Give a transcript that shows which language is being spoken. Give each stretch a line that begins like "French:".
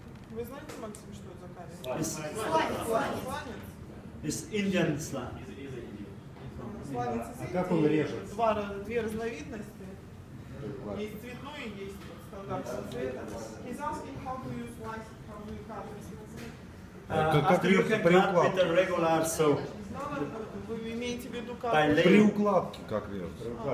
Russian: Вы знаете, Максим, что это за камень? Сланец.
English: It's Indian slant.
Russian: Сланец из Индии. Как он режет? Две разновидности. Есть цветной и есть стандартный цвет.
English: He's asking how do you slice it, how do you cut it? After you can cut with a regular saw.
Russian: Вы имеете в виду как? При укладке как режется?